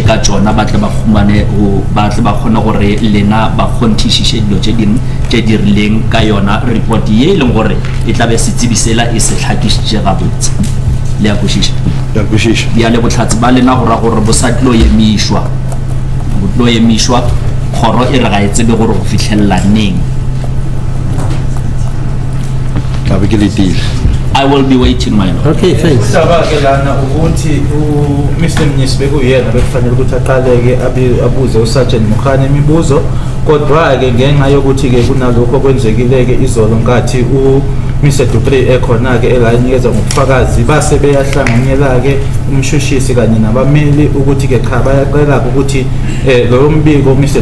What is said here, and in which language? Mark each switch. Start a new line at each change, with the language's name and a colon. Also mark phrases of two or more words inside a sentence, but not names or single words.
Northern Sotho: ka tšona ba tle ba kgone gore lena ba kgonthišiše dilo tše dingwe tše di rileng ka yona report ye e leng gore e tla be setsibi sela e se hlakišitše gabotse le a kwešiša ya le botlhatsi ba lena go ra gore bo sa tlo emišwa kgoro e re ga e tsebe gore go fitlhelela neng
English: I will be waiting, my lord. Okay, thanks.
Zulu: Sabakelana ukuthi Mr. Mnyisi bekuyena bekufanele ukuthi aqaleke abuze uSergeant Mukhane imibuzo kodwa ke ngenxa yokuthi ke kunalokho kwenzekileke izolo nkathi Mr. Dupree ekhona ke elayinikeza ngobufakazi base beyahlanganyela ke umshushisi kanye nabameli ukuthi ke cha bayaqela ukuthi lo mbiko Mr.